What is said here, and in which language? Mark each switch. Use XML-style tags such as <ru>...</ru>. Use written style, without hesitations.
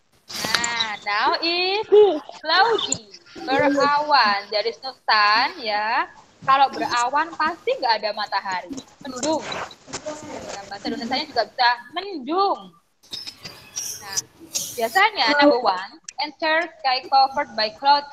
<en>Nah, now is cloudy, berawan. There is no sun</en> <id>ya. Kalau berawan pasti nggak ada matahari. Mendung. Ya, bahasa Indonesianya juga bisa mendung.</id> <en>Nah, biasanya number one, enter sky covered by clouds.</en>